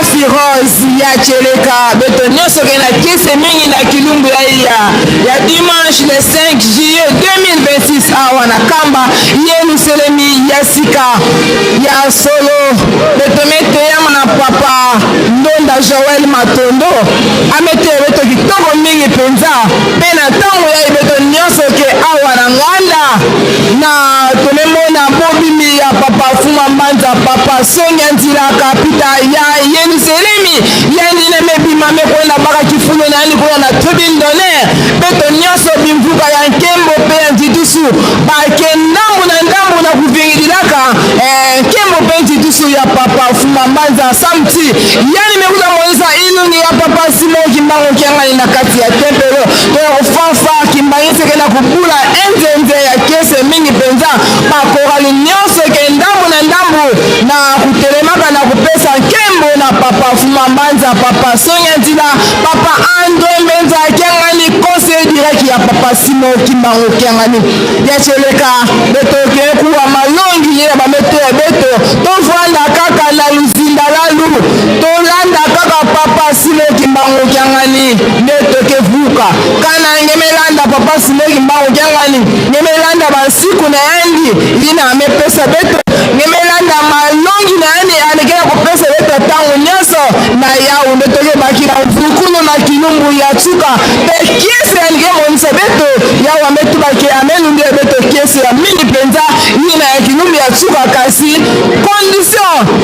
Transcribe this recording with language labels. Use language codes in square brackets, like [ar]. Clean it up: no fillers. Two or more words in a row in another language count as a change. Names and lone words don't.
[ktu] Rose ya Cheleka beto nyonso ke na kese mingi na kilumbu ya [fr] dimanche le 5 juillet 2026 [ktu] awa na kamba Yerusalemi ya sika ya solo beto mete ya na papa Ndonda Joel Matondo amete beto kitoko mingi penza pe na ntango ya beto nyonso ke awa na nganda na tolemona bobimi ya papa Fuma Mbanza papa Sonia Nzila kapita ya Yerusalemi yandine mebima mekwenda baka kifulo na yani kuna na [fr] tribune d'honneur [ktu] beto nyonso bimvuka ya nkembo pe ya ntitusu bake ndambu na kuvingililaka nkembo pe ntitusu ya papa Fuma Mbanza samti yani mekuza monisa ilungi ya papa Simo Kimbango kiangani na kati ya tempelo to fanfa kimbangise kena kubula enzenze ya kese mingi penza bakorali nyonso ke ndambu na kutelemaka na kupesa nkembo na papa Fuma Mbanza papa Sonia Nzila papa Andre Mbenza kiangani [fr] conseil direct [ktu] ya papa Simo Kimbango kiangani ya Cheleka beto ke kuwa malongi ya bameto ya beto to vwanda kaka na luzinda lalu to landa kaka papa Simo Kimbango kiangani neto ke vuka kana ngemelanda papa Simo Kimbango kiangani ngemelanda basiku na yandi ina amepesa beto ngemelanda malongi na yandi anekea kupesa beto tangu nyoso na yao neto ke bakina vukuno na kilumbu ya chuka pe kiese anike monisa beto yao ametubake amelunde beto kiese ya mini penza ina ya kilumbu ya chuka kasi condition